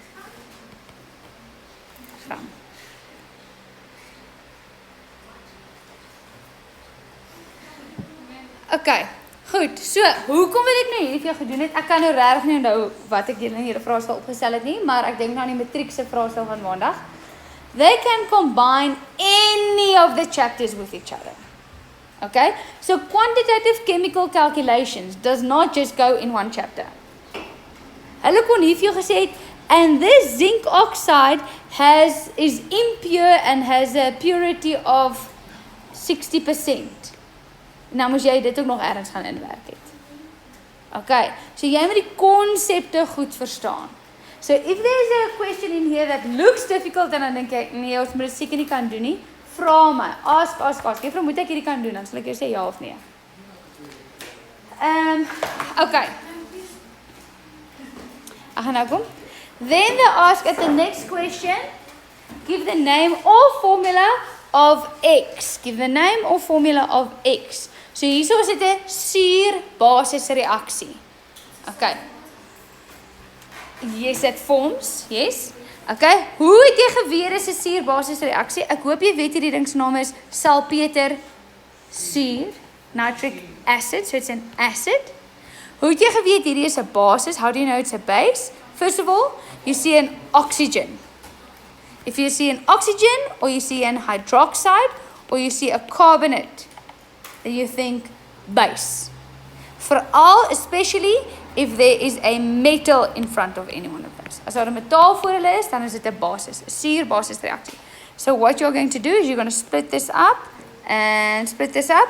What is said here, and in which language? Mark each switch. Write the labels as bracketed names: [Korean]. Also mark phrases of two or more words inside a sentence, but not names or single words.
[Afrikaans] Gram. Okay, goed. So, hoekom wil ek nou hierdie vir jou gedoen het? Ek kan nou regtig nie onthou wat ek julle in hierdie vraestel opgestel het nie, maar ek dink nou aan die matriekse vraestel van maandag. [English] They can combine any of the chapters with each other. Okay, so quantitative chemical calculations does not just go in one chapter. [Afrikaans] Hulle kon hier vir jou gesê het, [English] and this zinc oxide is impure and has a purity of 60%. [Afrikaans] Nou moes jy dit ook nog ergens gaan inwerk het. Okay, so jy moet die konsepte goed verstaan. [English] So if there's a question in here that looks difficult, [Afrikaans] en dan dink jy, nee, ons moet dit seker nie kan doen nie, vra my, ask. Juffrou, moet ek hierdie kan doen, dan sal ek jou sê ja of nee. Okay. Ek gaan nou kom. [English] Then they ask at the next question, give the name or formula of X. Give the name or formula of X. [Afrikaans] So hierso is dit 'n suur-basis reaksie. [English] Okay. Yes, it forms. Yes. Okay. [Afrikaans] Hoe het jy geweet is 'n suur-basis reaksie? Ek hoop jy weet hierdie ding se naam is salpeter suur, [English] nitric acid, so it's an acid. [Afrikaans] Hoe het jy geweet hierdie is 'n basis? [English] How do you know it's a base? First of all, you see an oxygen. If you see an oxygen, or you see an hydroxide, or you see a carbonate, then you think base. [Afrikaans] Veral, especially if there is a metal in front of any one of those. As daar 'n metaal voor hulle is, dan is dit 'n basis, 'n suur-basis reaksie. [English] So what you're going to do is you're going to split this up, and split this up.